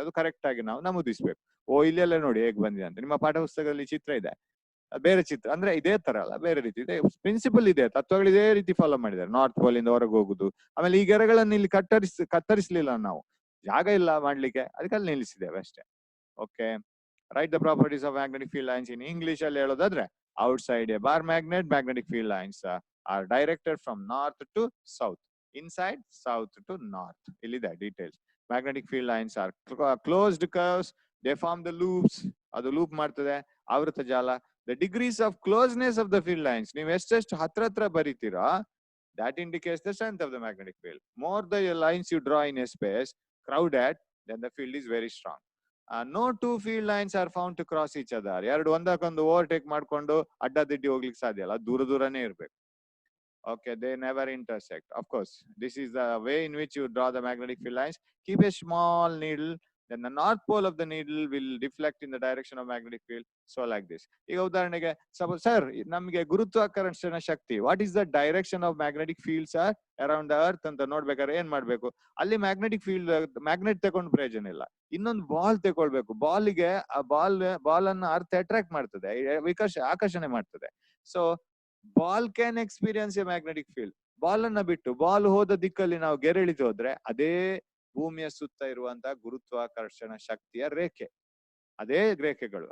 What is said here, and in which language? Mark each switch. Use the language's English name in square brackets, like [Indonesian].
[Kannada] ಅದು ಕರೆಕ್ಟ್ ಆಗಿ ನಾವು ನಮೂದಿಸ್ಬೇಕು. ಇಲ್ಲೆಲ್ಲ ನೋಡಿ ಹೇಗೆ ಬಂದಿದೆ ಅಂತ. ನಿಮ್ಮ ಪಾಠ ಪುಸ್ತಕದಲ್ಲಿ ಚಿತ್ರ ಇದೆ, ಬೇರೆ ಚಿತ್ರ, ಅಂದ್ರೆ ಇದೇ ತರ ಅಲ್ಲ, ಬೇರೆ ರೀತಿ ಇದೆ. ಪ್ರಿನ್ಸಿಪಲ್ ಇದೆ, ತತ್ವಗಳು ಇದೇ ರೀತಿ ಫಾಲೋ ಮಾಡಿದ್ದಾರೆ. ನಾರ್ತ್ ಪೋಲ್ ಇಂದ ಹೊರಗೆ ಹೋಗುದು, ಆಮೇಲೆ ಈ ಗೆರೆಗಳನ್ನು ಇಲ್ಲಿ ಕತ್ತರಿಸಲಿಲ್ಲ ನಾವು, ಜಾಗ ಇಲ್ಲ ಮಾಡ್ಲಿಕ್ಕೆ, ಅದಕ್ಕೆ ಅಲ್ಲಿ ನಿಲ್ಲಿಸಿದ್ದೇವೆ ಅಷ್ಟೇ. [English] okay, right the properties of magnetic field lines in English [Kannada] ಅಲ್ಲಿ ಹೇಳೋದಾದ್ರೆ, [English] outside a bar magnet, magnetic field lines are directed from north to south, inside south to north. Illida details. Magnetic field lines are closed curves, they form the loops, [Kannada] adu loop martade, avrata jala. [English] The degrees of closeness of the field lines, [Kannada] ನೀವು ಎಷ್ಟೆಷ್ಟು ಹತ್ರ ಬರೀತೀರಾ, [English] that indicates the strength of the magnetic field. More the lines you draw in a space crowded, then the field is very strong. No two field lines are found to cross each other. [Kannada] ಎರಡು ಒಂದಕ್ಕೊಂದು overtake ಮಾಡ್ಕೊಂಡು ಅಡ್ಡದಿಡ್ಡಿ ಹೋಗ್ಲಿಕ್ಕೆ ಸಾಧ್ಯ ಇಲ್ಲ, ದೂರ ದೂರನೇ ಇರ್ಬೇಕು. [English] Okay, they never intersect. Of course, this is the way in which you draw the magnetic field lines. Keep a small needle, then the north pole of the needle will deflect in the direction of magnetic field. So like this. [Kannada] ಈಗ ಉದಾಹರಣೆಗೆ, [English] suppose sir, [Kannada] ನಮಗೆ ಗುರುತ್ವಾಕರ್ಷಣ ಶಕ್ತಿ, [English] what is the direction of magnetic fields are around the earth [Kannada] ಅಂತ ನೋಡ್ಬೇಕಾದ್ರೆ ಏನ್ ಮಾಡ್ಬೇಕು? ಅಲ್ಲಿ magnetic field, magnet ತಗೊಂಡು ಪ್ರಯೋಜನ ಇಲ್ಲ, ಇನ್ನೊಂದು ಬಾಲ್ ತಗೊಳ್ಬೇಕು. ಬಾಲ್ಗೆ ಆ ಬಾಲ್ ಅನ್ನು ಅರ್ಥ ಅಟ್ರಾಕ್ಟ್ ಮಾಡ್ತದೆ, ಆಕರ್ಷಣೆ ಮಾಡ್ತದೆ. [English] So ball can experience a magnetic field. [Kannada] Ball ಅನ್ನ ಬಿಟ್ಟು ಬಾಲ್ ಹೋದ ದಿಕ್ಕಲ್ಲಿ ನಾವು ಗೆರೆಳಿತು ಹೋದ್ರೆ ಅದೇ ಭೂಮಿಯ ಸುತ್ತ ಇರುವಂತಹ ಗುರುತ್ವಾಕರ್ಷಣ ಶಕ್ತಿಯ ರೇಖೆ, ಅದೇ ರೇಖೆಗಳು.